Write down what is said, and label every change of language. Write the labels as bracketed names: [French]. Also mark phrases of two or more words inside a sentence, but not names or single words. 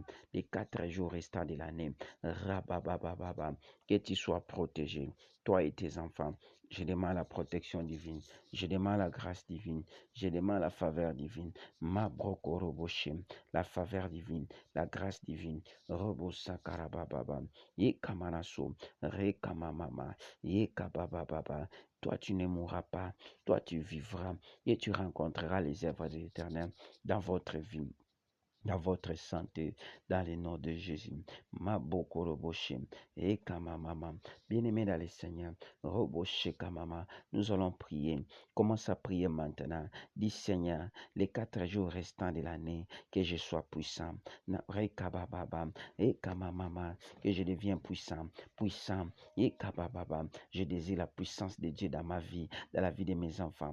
[French] Les 4 jours restants de l'année, que tu sois protégé, toi et tes enfants. Je demande la protection divine, je demande la grâce divine, je demande la faveur divine. Ma broko roboshem, la faveur divine, la grâce divine. Robosa karabababa, ye kamanaso, re kamamama, ye kabababa. Toi, tu ne mourras pas, toi, tu vivras et tu rencontreras les œuvres de l'Éternel dans votre vie, dans votre santé, dans le nom de Jésus. Maboko roboshe, et kamamama. Bien-aimé dans le Seigneur, roboshe kamama, nous allons prier. Commence à prier maintenant. Dis Seigneur, les 4 jours restants de l'année, que je sois puissant. Rekabababa, et kamamama, que je deviens puissant, puissant. Et kabababa, je désire la puissance de Dieu dans ma vie, dans la vie de mes enfants.